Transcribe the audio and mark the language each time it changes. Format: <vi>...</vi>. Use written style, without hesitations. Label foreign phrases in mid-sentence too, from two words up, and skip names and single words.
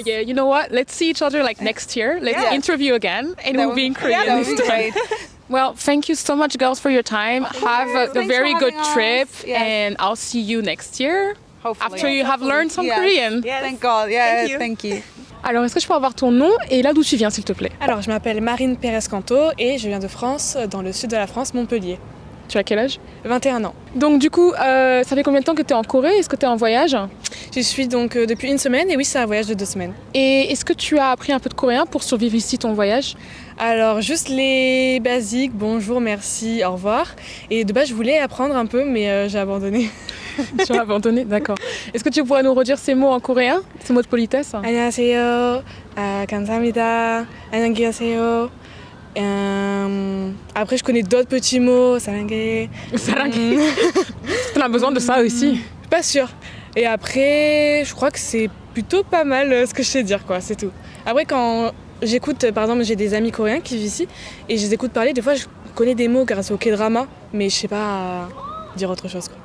<en>Yeah. You know what? Let's see each other like next year. Let's Yeah. interview again, and That we'll would- be in yeah, Korean that would this be time. great. Well, thank you so much, girls, for your time. Have a Thanks very for good having us. trip, Yes. and I'll see you next year Hopefully. after you have learned some Yes. Korean. Yes. Thank God. Yeah. Thank you. Thank you.</en> <fr>Alors, est-ce que je peux avoir ton nom et là d'où tu viens, s'il te plaît? Alors, je m'appelle Marine Pérez-Canto et je viens de France, dans le sud de la France, Montpellier. Tu as quel âge? 21 ans. Donc, du coup, ça fait combien de temps que tu es en Corée? Est-ce que tu es en voyage? J'y suis donc depuis une semaine et oui, c'est un voyage de 2 semaines. Et est-ce que tu as appris un peu de coréen pour survivre ici ton voyage? Alors, juste les basiques, bonjour, merci, au revoir. Et de base, je voulais apprendre un peu, mais j'ai abandonné. Tu as abandonné? D'accord. Est-ce que tu pourrais nous redire ces mots en coréen? Ces mots de politesse?</fr> <ko>안녕하세요, 감사합니다, 안녕히 계세요.</ko> <fr>Après, je connais d'autres petits mots, 사랑해. Sarangue. On a besoin de ça aussi. Pas sûr. Et après, je crois que c'est plutôt pas mal ce que je sais dire, quoi, c'est tout. Après, quand j'écoute, par exemple, j'ai des amis coréens qui vivent ici, et je les écoute parler, des fois, je connais des mots grâce au K-drama, mais je sais pas dire autre chose, quoi.</fr>